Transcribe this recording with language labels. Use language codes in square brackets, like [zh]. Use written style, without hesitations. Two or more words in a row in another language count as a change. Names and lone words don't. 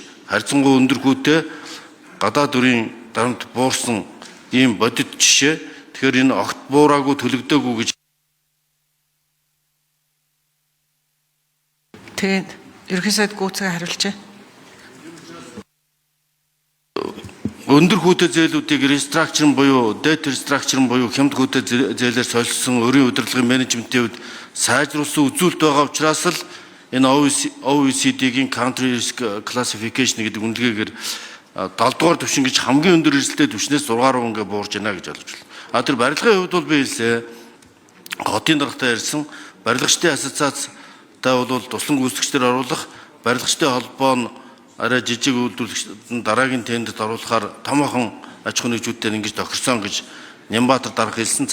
[mn] Харьцангуй өндөр хүүтэй гадаад өрийн дарамт буурсан ийм бодит жишээ. Тэгэхээр энэ огт буураагүй төлөгдөөгүй гэж. Тэгээд ерөнхий сайд гүйцэтгэх хариулжээ. Өндөр хүүтэй зээлүүдийг restructuring буюу [en] debt restructuring [mn] буюу хямд хүүтэй зээлээр солилцсон өрийн удирдлагын менежментийн үед сайжруулсан үзүүлэлт байгаа учраас л энэ OECD-гийн [en] country risk classification [mn] гэдэг үнэлгээгээр 7 дугаар түвшин гэж хамгийн өндөр эрсдэлтэй түвшнээс 6 руу ингээ буурж байна гэж ойлгож байна. Тэр барилгын хувьд бол би хэлээ. Хотын даргатай ярьсан барилгачдын ассоциацтай бол туслан гүйцэтгэгчдэр оруулах барилгачдын холбоо нь арай жижиг үйлдвэрлэгчид дараагийн тендерт оруулахаар томоохон аж ахуйн нэгжүүдтэй ингэж тохирсон гэж Нямбатар дарга хэлсэн.